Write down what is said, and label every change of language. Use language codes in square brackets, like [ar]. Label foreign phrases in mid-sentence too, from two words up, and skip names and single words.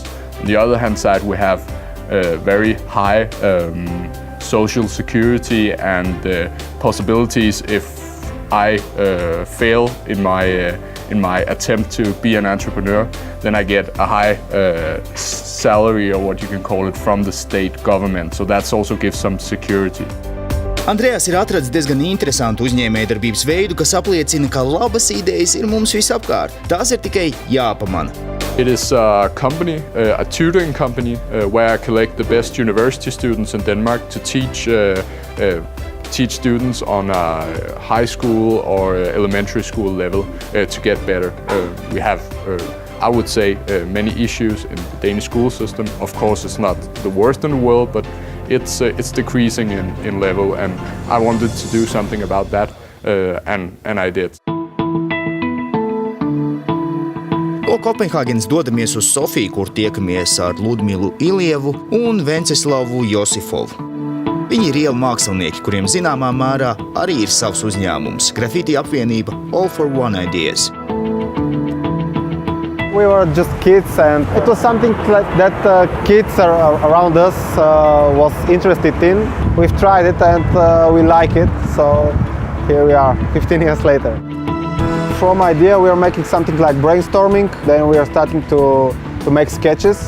[en] On the other hand side, we have very high social security and possibilities. If I fail in my attempt to be an entrepreneur, then I get a high salary, or what you can call it, from the state government. So that also gives some security. [lv] Andreas ir atradis diezgan interesantu uzņēmējdarbības veidu, kas apliecina, ka labas idejas ir mums visapkārt. Tās ir tikai jāpamana. [en] It is a company, a tutoring company, where I collect the best university students in Denmark to teach students on a high school or elementary school level to get better. We have, I would say, many issues in the Danish school system. Of course, it's not the worst in the world, but it's decreasing in level, and I wanted to do something about that, and I did. [lv] No Kopenhāgenes dodamies uz Sofiju, kur tiekamies ar Ludmilu Ilievu un Venceslavu Josifovu. Viņi ir ielu mākslinieki, kuriem zināmā mērā arī ir savs uzņēmums – grafiti apvienība All for One Ideas. [en] We were just kids, and it was something that kids around us was interested in. We've tried it and we like it, so here we are 15 years later. From idea we are making something like brainstorming, then we are starting to make sketches.